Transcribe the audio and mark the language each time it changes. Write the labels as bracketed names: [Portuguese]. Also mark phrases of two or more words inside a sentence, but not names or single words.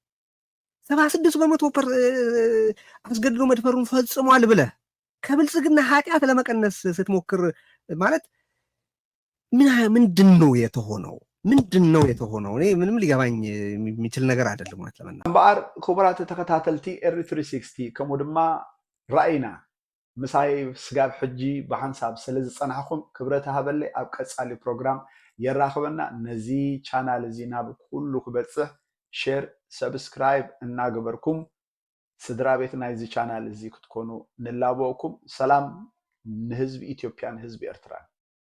[Amharic] 76% አስገድዶ መድፈሩን ፈጽሟል ብለህ ከብልጽግና ኃጢአት ለመቀነስ ስትሞክር ማለት ምንድን ነው የተሆነው? ምንድን ነው የተሆነው? እኔ ምንም ሊገባኝ የሚችል ነገር አይደለም ማለት ለማለት [Tigrinya] እምበኣር ክቡራት ተከታተልቲ ኤሪ360 ከምኡ ድማ ራእይና ምሳይ ስጋብ ሕጂ ብሓንሳብ ስለ ዝፀናሕኩም ክብረት ሃበለይ ኣብ ቀፃሊ ፕሮግራም የራኽበና። ነዚ ቻናል እዚ ናብ ኩሉ ክበፅሕ [English] share subscribe [Tigrinya] እናገበርኩም ስድራ ቤት ናይዚ ቻናል እዚ ክትኮኑ ንላበወኩም። ሰላም ንህዝቢ ኢትዮጵያን ህዝቢ ኤርትራን።